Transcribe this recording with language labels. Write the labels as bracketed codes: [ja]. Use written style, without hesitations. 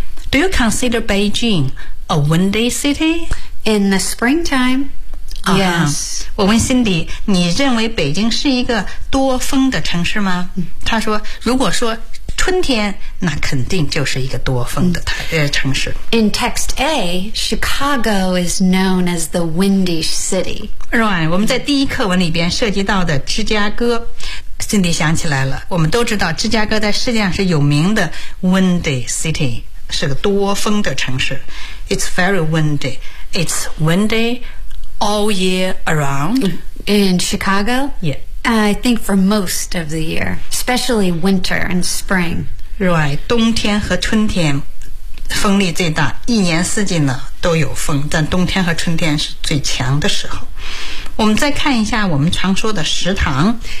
[en] Do you consider Beijing a windy city? In the springtime、 oh, Yes. [zh] 我问 Cindy， 你认为北京是一个多风的城市吗？她说如果说春天，那肯定就是一个多风的城市。 [en] In text A, Chicago is known as the windy city. [zh] Right, 我们在第一课文里边涉及到的芝加哥， Cindy 想起来了，我们都知道芝加哥在世界上是有名的 windy city， 是个多风的城市。 [en] It's very windy. It's windy all year around. In Chicago? Yeah. I think for most of the year, especially winter and spring. [zh] Right, 冬天和春天风力最大，一年四季呢都有风，但冬天和春天是最强的时候。我们再看一下我们常说的食堂